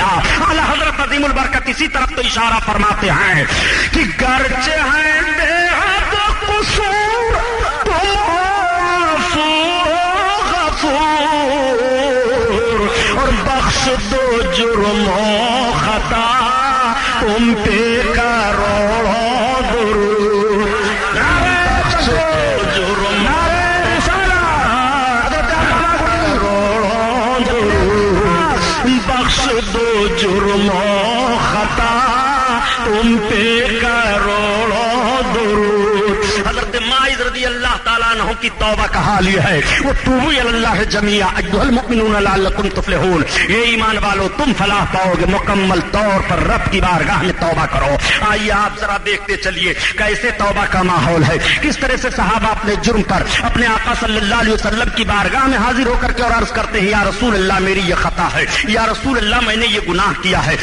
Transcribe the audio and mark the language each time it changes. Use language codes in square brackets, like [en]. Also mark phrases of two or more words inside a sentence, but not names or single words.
[ur] اعلیٰ حضرت عظیم البرکت اسی طرف تو اشارہ فرماتے ہیں کہ گرچہ ہیں بے حد قصور تم غفور اور بخش دو جرم و خطا تم پہ کروڑوں درود، بخش دو جرم بخش دو جرم و خطا تم پہ کروڑوں درود۔ حضرت ماعز رضی اللہ تعالیٰ تعالیٰ عنہ کی توبہ کا حال یہ ہے، وہ [ar] توبوا إلى الله جميعا أيها المؤمنون لعلكم تفلحون, [ur] یہ ایمان والوں تم فلاح پاؤگے، مکمل طور پر رب کی بارگاہ میں توبہ کرو. آئیے آپ ذرا دیکھتے چلیے کیسے توبہ کا ماحول ہے، کس طرح سے صحابہ اپنے جرم پر اپنے آقا [ar] صلى الله عليه وسلم [ur] کی بارگاہ میں حاضر ہوکر کے اور عرض کرتے ہیں, [ar] يا رسول الله [ur] میری یہ خطا ہے, [ar] يا رسول الله [ur] میں نے یہ گناہ کیا ہے.